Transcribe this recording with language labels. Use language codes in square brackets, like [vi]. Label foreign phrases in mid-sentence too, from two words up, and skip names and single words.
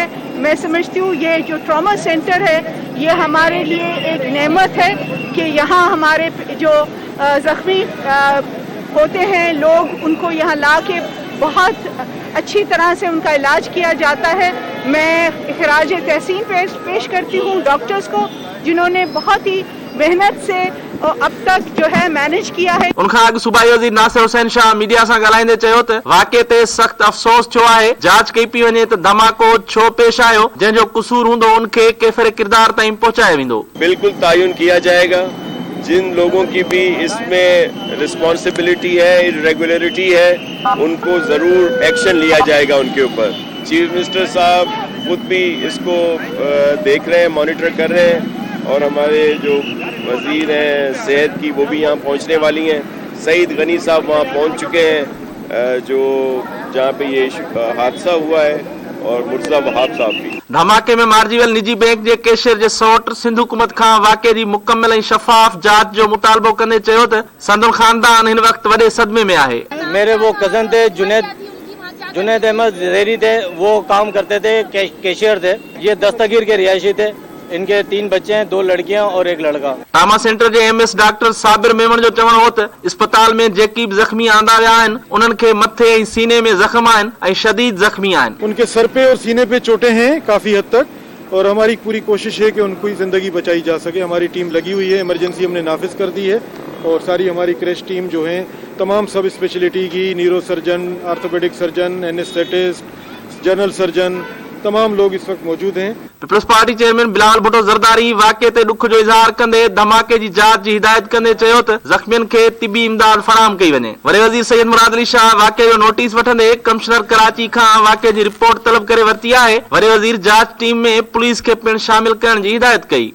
[ur] میں سمجھتی ہوں یہ جو [en] trauma centre [ur] ہے یہ ہمارے لیے ایک نعمت ہے کہ یہاں ہمارے جو زخمی ہوتے ہیں لوگ، ان کو یہاں لا کے بہت اچھی طرح سے ان کا علاج کیا جاتا ہے. میں خراج تحسین پیش کرتی ہوں ڈاکٹرز کو، جنہوں نے بہت ہی محنت سے اب تک جو ہے مینیج کیا ہے. [sd] उनखां अॻु सूबाई वज़ीर नासिर हुसैन शाह मीडिया सां ॻाल्हाईंदे चयो त वाक़े ते सख़्त अफ़सोस छो आहे, जांच कई पई वञे त धमाको छो पेश आयो, जंहिंजो क़सूर हूंदो उनखे केफ़िर किरदार ताईं पहुचायो वेंदो। [ur] بالکل تعین کیا جائے گا۔ جن لوگوں کی بھی اس میں ریسپانسیبلٹی ہے، اریگولیرٹی ہے، ان کو ضرور ایکشن لیا جائے گا ان کے اوپر. [en] chief minister [ur] صاحب خود بھی اس کو دیکھ رہے ہیں، مانیٹر کر رہے ہیں، اور ہمارے جو وزیر ہیں صحت کی وہ بھی یہاں پہنچنے والی ہیں. سعید غنی صاحب وہاں پہنچ چکے ہیں جو جہاں پہ یہ حادثہ ہوا ہے، اور مرتضیٰ وہاب صاحب بھی. [sd] धमाके में मारिजी वियल निजी बैंक जे कैशियर जे सौट सिंध हुकूमत खां वाक़े जी मुकम्मल ऐं शफ़ाफ़ जांच जो मुतालबो कंदे चयो त संदन ख़ानदान हिन वक़्तु वॾे सदमे में आहे। [ur] میرے وہ کزن تھے جنید احمد زیری تھے، وہ کام کرتے تھے، کیشیئر تھے. یہ دستگیر کے رہائشی تھے۔ ان کے 3 بچے ہیں، 2 لڑکیاں اور 1 لڑکا. [sd] ट्रामा सेंटर जे MS डॉक्टर साबिर मेमन जो चवण हो त अस्पताल में जेकी भी ज़ख़्मी आंदा विया आहिनि, उन्हनि खे मथे ऐं सीने में ज़ख़्म आहिनि ऐं शदीद ज़ख़्मी आहिनि। [ur] ان کے سر پہ اور سینے پہ چوٹیں ہیں کافی حد تک، اور ہماری پوری کوشش ہے کہ ان کو زندگی بچائی جا سکے. ہماری ٹیم لگی ہوئی ہے، ایمرجنسی ہم نے نافذ کر دی ہے، اور ساری ہماری [en] crash team [ur] جو ہے تمام [en] sub speciality [ur] کی, [en] neuro surgeon, orthopaedic surgeon, anaesthetist, general surgeon, [ur] تمام لوگ اس وقت موجود ہیں. [sd] पीपल्स पार्टी चेयरमैन बिलावल भुट्टो ज़रदारी वाक़े ते दुख जो इज़हार कंदे धमाके जी जांच जी हिदायत कंदे चयो त ज़ख़्मियुनि खे तिबी इमदाद फराहम कई वञे। वरी वज़ीर सैयद मुराद अली शाह वाक़े जो नोटिस वठंदे कमिश्नर कराची खां वाक़े जी रिपोर्ट तलब करे वरिती आहे। वरी वज़ीर जांच टीम में पुलिस खे पिणु शामिल करण जी हिदायत कई।